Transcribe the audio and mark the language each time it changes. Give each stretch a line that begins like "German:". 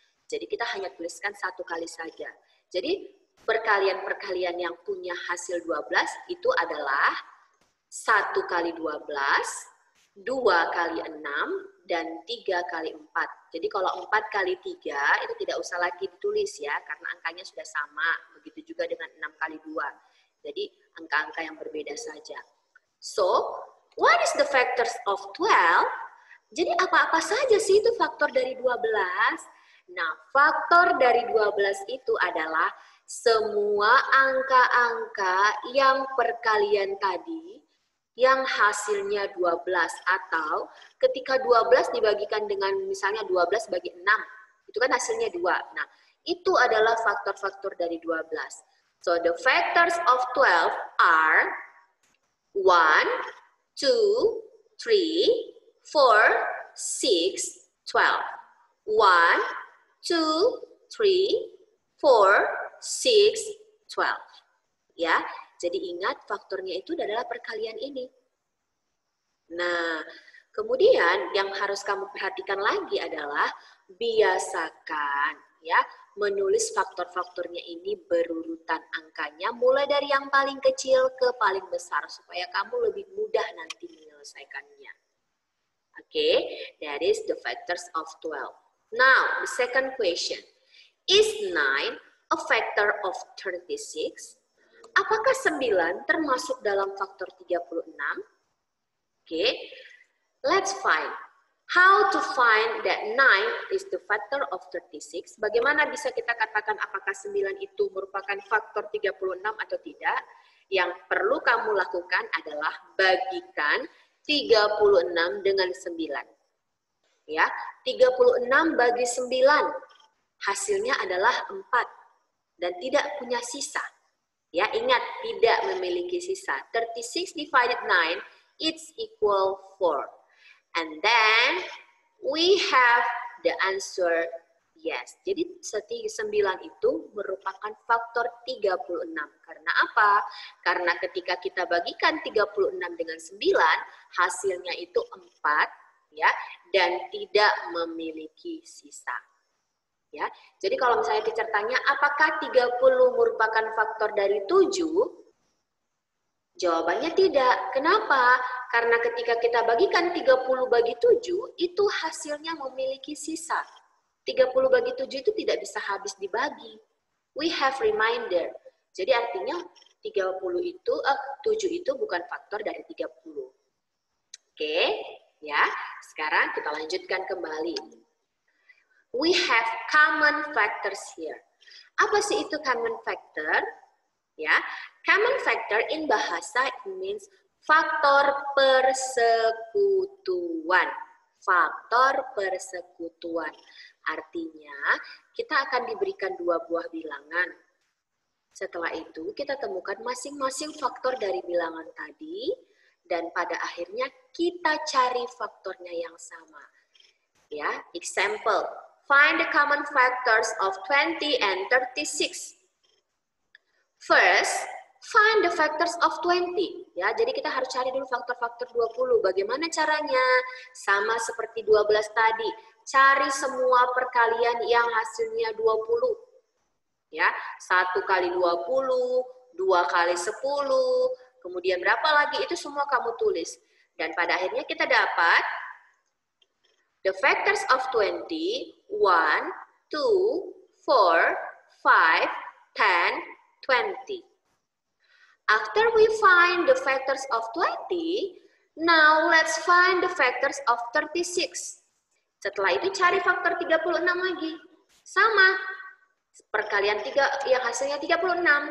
Indonesian: Jadi kita hanya tuliskan 1 kali saja. Jadi perkalian-perkalian yang punya hasil 12 itu adalah 1 kali 12, 2 kali 6, dan 3 kali 4. Jadi kalau 4 kali 3 itu tidak usah lagi ditulis ya, karena angkanya sudah sama. Begitu juga dengan 6 kali 2. Jadi angka-angka yang berbeda saja.
English: So, what is the factors of 12?
Indonesian: Jadi apa-apa saja sih itu faktor dari 12? Nah, faktor dari 12 itu adalah semua angka-angka yang perkalian tadi yang hasilnya 12 atau ketika 12 dibagikan dengan misalnya 12 bagi 6, itu kan hasilnya 2. Nah, itu adalah faktor-faktor dari 12.
English: So, the factors of 12 are 1, 2, 3, 4, 6, 12. 1, 2, 3, 4, 6, 12.
Indonesian: Ya, jadi ingat faktornya itu adalah perkalian ini. Nah, kemudian yang harus kamu perhatikan lagi adalah biasakan ya menulis faktor-faktornya ini berurutan angkanya mulai dari yang paling kecil ke paling besar supaya kamu lebih mudah nanti menyelesaikannya.
English: Okay, that is the factors of 12. Now, the second question. Is 9 a factor of 36?
Indonesian: Apakah 9 termasuk dalam faktor 36?
English: Okay, let's find. How to find that 9 is the factor of 36?
Indonesian: Bagaimana bisa kita katakan apakah 9 itu merupakan faktor 36 atau tidak? Yang perlu kamu lakukan adalah bagikan 36 dengan 9. Ya, 36 bagi 9 hasilnya adalah 4 dan tidak punya sisa. Ya, ingat tidak memiliki sisa.
English: 36 divided 9, it's equal 4. And then we have the answer yes.
Indonesian: Jadi 9 itu merupakan faktor 36. Karena apa? Karena ketika kita bagikan 36 dengan 9, hasilnya itu 4 ya, dan tidak memiliki sisa. Ya. Jadi kalau misalnya teacher tanya apakah 30 merupakan faktor dari 7? Jawabannya tidak. Kenapa? Karena ketika kita bagikan 30 bagi 7, itu hasilnya memiliki sisa. 30 bagi 7 itu tidak bisa habis dibagi.
English: We have reminder.
Indonesian: Jadi artinya 7 itu bukan faktor dari 30. Oke, ya. Sekarang kita lanjutkan kembali.
English: We have common factors here.
Indonesian: Apa sih itu common factor? Ya,
English: common factor in bahasa it means
Indonesian: faktor persekutuan. Faktor persekutuan. Artinya, kita akan diberikan 2 buah bilangan. Setelah itu, kita temukan masing-masing faktor dari bilangan tadi, dan pada akhirnya kita cari faktornya yang sama.
English: Ya, example. Find the common factors of 20 and 36. First, find the factors of 20.
Indonesian: Ya, jadi kita harus cari dulu faktor-faktor 20. Bagaimana caranya? Sama seperti 12 tadi. Cari semua perkalian yang hasilnya 20. Ya, 1 kali 20, 2 kali 10, kemudian berapa lagi? Itu semua kamu tulis. Dan pada akhirnya kita dapat
English: the factors of 20,
Indonesian: 1, 2, 4, 5, 10, 20.
English: After we find the factors of 20, now let's find the factors of 36.
Indonesian: Setelah itu cari faktor 36 lagi. Sama. Perkalian 3 yang hasilnya 36.